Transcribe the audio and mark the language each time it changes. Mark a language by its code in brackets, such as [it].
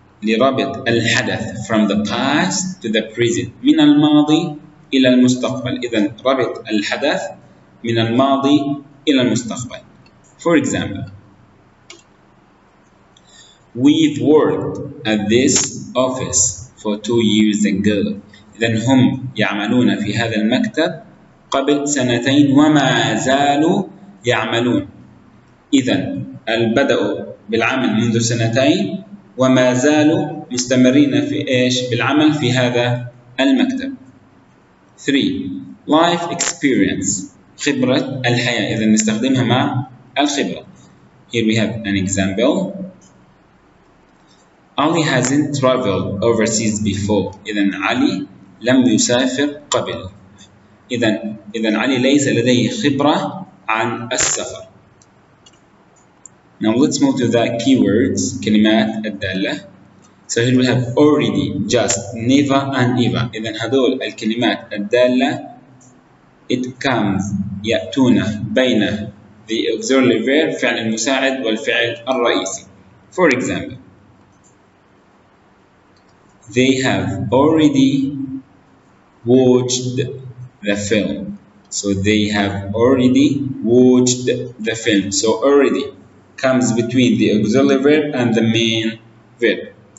[ar] لربط الحدث [en] from the past to the present. [ar] من الماضي إلى المستقبل. إذن ربط الحدث من الماضي إلى المستقبل. [en] For example, we've worked at this office for 2 years ago. [ar] إذن هم يعملون في هذا المكتب قبل 2 وما زالوا يعملون. إذن بدأوا بالعمل منذ 2 وما زالوا مستمرين في بالعمل في هذا المكتب. [en] 3. Life experience. [ar] خبرة الحياة. إذن نستخدمها مع الخبرة. [en] Here we have an example. Ali hasn't traveled overseas before. [ar] إذن علي لم يسافر قبل. إذن علي ليس لديه خبرة عن السفر. [en] Now let's move to the keywords. [ar] كلمات الدالة. [en] So here we have already, just, never and ever. [ar] إذن هذول الكلمات الدالة [en] it comes [ar] يأتون بين [en] the auxiliary verb [ar] فعل المساعد والفعل الرئيسي. [en] For example, they have already watched the film. So they have already watched the film. So already comes between the auxiliary verb and the main verb.